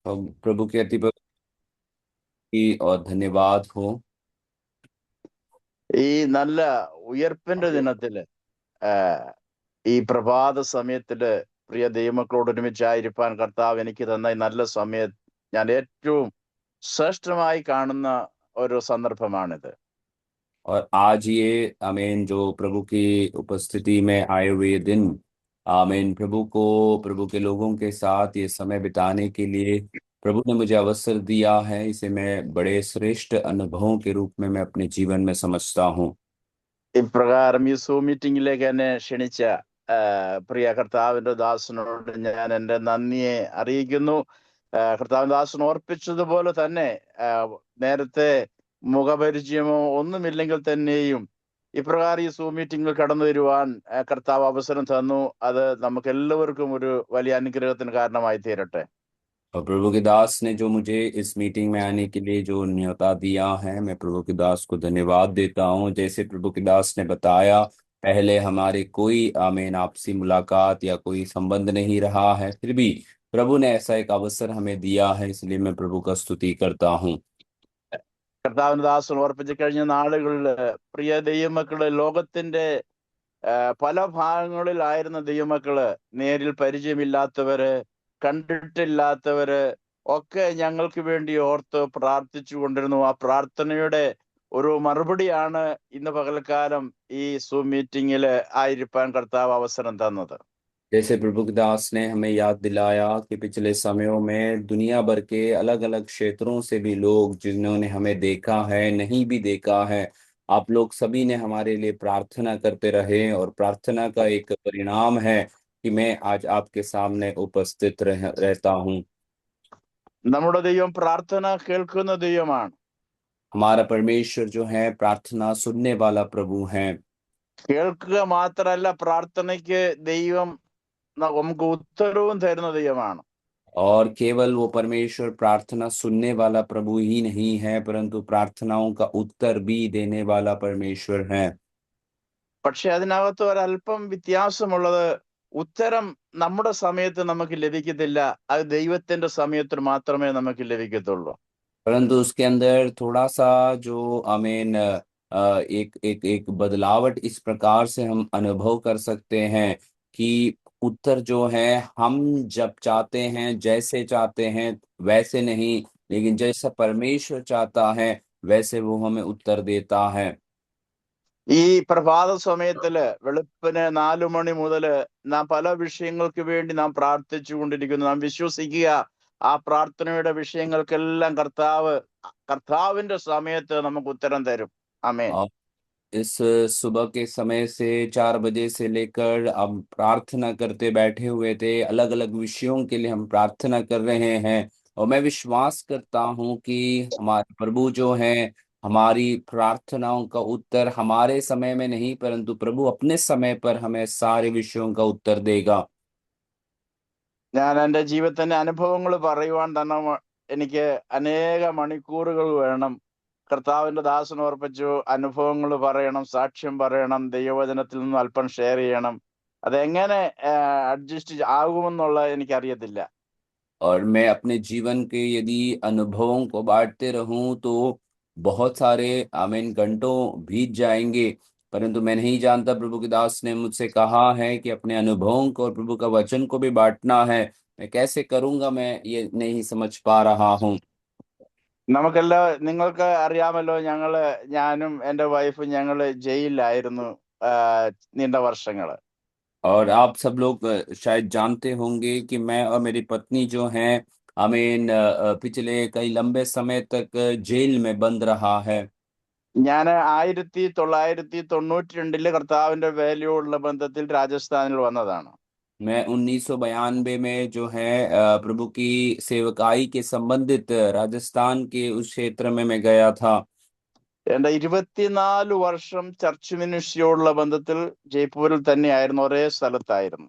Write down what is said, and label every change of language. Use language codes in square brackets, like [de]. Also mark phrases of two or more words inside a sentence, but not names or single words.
[hi] तो प्रभु के अति पवित्र की और धन्यवाद हो। [ml] ഈ നല്ല ഉയർപ്പിന്റെ ദിനത്തില് ഈ പ്രഭാത സമയത്തില് പ്രിയ ദൈവമക്കളോട് ഒരുമിച്ചായിരിക്കാൻ കർത്താവ് എനിക്ക് തന്ന ഈ നല്ല സമയം ഞാൻ ഏറ്റവും ശ്രേഷ്ഠമായി കാണുന്ന ഒരു സന്ദർഭമാണിത്. [hi] और आज ये आमीन जो प्रभु की उपस्थिति में आए हुए दिन, आमीन, प्रभु के लोगों के साथ ये समय बिताने के लिए प्रभु ने मुझे अवसर दिया है। इसे मैं बड़े श्रेष्ठ अनुभवों के रूप में मैं अपने जीवन में समझता हूँ। [ml] ഇപ്രകാരം ഈ സൂം മീറ്റിംഗിലേക്ക് എന്നെ ക്ഷണിച്ച പ്രിയ കർത്താവിന്റെ ദാസനോട് ഞാൻ എൻ്റെ നന്ദിയെ അറിയിക്കുന്നു. കർത്താവിന്റെ ദാസൻ ഓർപ്പിച്ചതുപോലെ തന്നെ നേരത്തെ മുഖപരിചയമോ ഒന്നുമില്ലെങ്കിൽ തന്നെയും ഇപ്രകാരം ഈ സൂം മീറ്റിംഗിൽ കടന്നു വരുവാൻ കർത്താവ് അവസരം തന്നു. അത് നമുക്ക് എല്ലാവർക്കും ഒരു വലിയ അനുഗ്രഹത്തിന് കാരണമായി തീരട്ടെ. [hi] और प्रभु के दास ने जो मुझे इस मीटिंग में आने के लिए जो न्योता दिया है, मैं प्रभु के दास को धन्यवाद देता हूँ। जैसे प्रभु के दास ने बताया, पहले हमारे कोई आमीन आपसी मुलाकात या कोई संबंध नहीं रहा है, फिर भी प्रभु ने ऐसा एक अवसर हमें दिया है, इसलिए मैं प्रभु का स्तुति करता हूँ। [ml] കർത്താവിന്റെ ദാസൻ ഓർപ്പിച്ച് കഴിഞ്ഞ നാളുകളിൽ പ്രിയ ദൈവമക്കള് ലോകത്തിന്റെ പല ഭാഗങ്ങളിലായിരുന്ന ദൈവമക്കള്, നേരിൽ പരിചയമില്ലാത്തവര്, കണ്ടിട്ടില്ലാത്തവര് ഒക്കെ ഞങ്ങൾക്ക് വേണ്ടി ഓർത്ത് പ്രാർത്ഥിച്ചു കൊണ്ടിരുന്നു. ആ പ്രാർത്ഥനയുടെ ഒരു മറുപടിയാണ് ഇന്ന് പകൽക്കാലം ഈ സൂം മീറ്റിംഗിൽ ആയിരിക്കാൻ കർത്താവ് അവസരം തന്നത്. [hi] जैसे प्रभु के दास ने हमें याद दिलाया कि पिछले समयों में दुनिया भर के अलग अलग क्षेत्रों से भी लोग जिन्होंने हमें देखा है, नहीं भी देखा है, आप लोग सभी ने हमारे लिए प्रार्थना करते रहे। और प्रार्थना का एक परिणाम है कि मैं आज आपके सामने उपस्थित रहता हूँ। [ml] നമ്മുടെ ദൈവം പ്രാർത്ഥന കേൾക്കുന്ന ദൈവമാണ്. [hi] हमारा परमेश्वर जो है प्रार्थना सुनने वाला प्रभु है। [ml] കേൾക്കുക മാത്രമല്ല, പ്രാർത്ഥനയ്ക്ക് ദൈവം നമുക്ക് ഉത്തരവും തരുന്ന ദൈവമാണ്. [hi] और केवल वो परमेश्वर प्रार्थना सुनने वाला प्रभु ही नहीं है, परंतु प्रार्थनाओं का उत्तर भी देने वाला परमेश्वर है। [ml] പക്ഷെ അതിനകത്ത് ഒരല്പം വ്യത്യാസമുള്ളത്, ഉത്തരം നമ്മുടെ സമയത്ത് നമുക്ക് ലഭിക്കത്തില്ല, അത് ദൈവത്തിന്റെ സമയത്ത് മാത്രമേ നമുക്ക് ലഭിക്കത്തുള്ളൂ. [hi] परंतु उसके अंदर थोड़ा सा जो आमीन एक एक एक बदलावट इस प्रकार से हम अनुभव कर सकते हैं कि उत्तर जो है हम जब चाहते हैं, जैसे चाहते हैं वैसे नहीं, लेकिन जैसा परमेश्वर चाहता है वैसे वो हमें उत्तर देता है। [ml] ഈ പ്രഭാത സമയത്തില് വെളുപ്പിന് 4 മണി മുതല് നാം പല വിഷയങ്ങൾക്ക് വേണ്ടി നാം പ്രാർത്ഥിച്ചു കൊണ്ടിരിക്കുന്നു. നാം വിശ്വസിക്കുക, ആ പ്രാർത്ഥനയുടെ വിഷയങ്ങൾക്കെല്ലാം കർത്താവിന്റെ സമയത്ത് നമുക്ക് ഉത്തരം തരും. ആമേൻ. [hi] और इस सुबह के समय से 4 बजे से लेकर अब प्रार्थना करते बैठे हुए थे, अलग अलग विषयों के लिए हम प्रार्थना कर रहे हैं। और मैं विश्वास करता हूं कि हमारे प्रभु जो हैं, हमारी प्रार्थनाओं का उत्तर हमारे समय में नहीं, परंतु प्रभु अपने समय पर हमें सारे विषयों का उत्तर देगा। [ml] ഞാൻ എൻ്റെ ജീവിതത്തിന്റെ അനുഭവങ്ങൾ പറയുവാൻ തന്നെ എനിക്ക് അനേക മണിക്കൂറുകൾ വേണം. കർത്താവിന്റെ ദാസൻ ഓർപ്പിച്ചു, അനുഭവങ്ങൾ പറയണം, സാക്ഷ്യം പറയണം, ദൈവവചനത്തിൽ നിന്നും അല്പം ഷെയർ ചെയ്യണം. അതെങ്ങനെ അഡ്ജസ്റ്റ് ആകുമെന്നുള്ള എനിക്കറിയത്തില്ല. [hi] और मैं अपने जीवन के यदि अनुभवों को बांटते रहूं तो बहुत सारे आमीन घंटों बीत जाएंगे, परंतु मैं नहीं जानता, प्रभु के दास ने मुझसे कहा है कि अपने अनुभवों को और प्रभु का वचन को भी बांटना है। मैं कैसे करूंगा, मैं ये नहीं समझ पा रहा हूँ। [ml] നിങ്ങൾക്ക് അറിയാമല്ലോ, ഞാനും എൻ്റെ വൈഫും ഞങ്ങള് ജയിലിലായിരുന്നു നീണ്ട വർഷങ്ങള്. [hi] और आप सब लोग शायद जानते होंगे कि मैं और मेरी पत्नी जो हैं, आमीन, पिछले कई लंबे समय तक जेल में बंद रहा है। [ml] ഞാൻ 1992 കർത്താവിന്റെ വേലയോടുള്ള ബന്ധത്തിൽ രാജസ്ഥാനിൽ വന്നതാണ്. [hi] मैं 1992 में जो है प्रभु की सेवकाई के संबंधित राजस्थान के उस क्षेत्र में मैं गया था। [ml] എന്റെ 24 വർഷം [en] church ministry [ml] ബന്ധത്തിൽ ജയ്പൂരിൽ തന്നെയായിരുന്നു, ഒരേ സ്ഥലത്തായിരുന്നു.